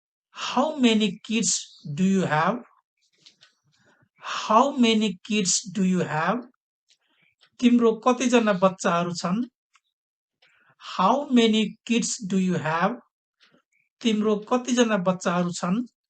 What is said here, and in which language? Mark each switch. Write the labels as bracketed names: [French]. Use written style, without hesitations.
[English] How many kids do you have? How many kids do you have? [Nepali] तिम्रो कतिजना बच्चाहरू छन्? [English] How many kids do you have? [Nepali] तिम्रो कतिजना बच्चाहरू छन्?